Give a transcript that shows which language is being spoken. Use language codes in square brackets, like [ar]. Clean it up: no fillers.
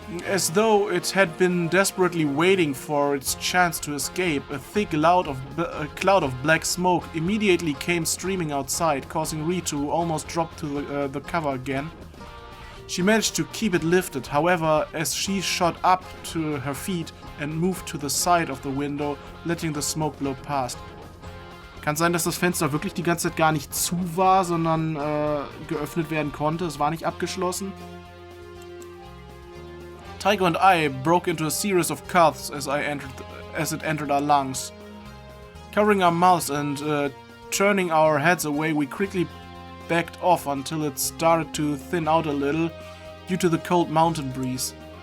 [en] As though it had been desperately waiting for its chance to escape, a thick cloud of black smoke immediately came streaming outside, causing Rie to almost drop to the cover again. She managed to keep it lifted, however, as she shot up to her feet and moved to the side of the window, letting the smoke blow past. [de] Kann sein, dass das Fenster wirklich die ganze Zeit gar nicht zu war, sondern geöffnet werden konnte. Es war nicht abgeschlossen. [en] Taiko and I broke into a series of coughs as it entered our lungs. Covering our mouths and turning our heads away, we quickly backed off until it started to thin out a little due to the cold mountain breeze.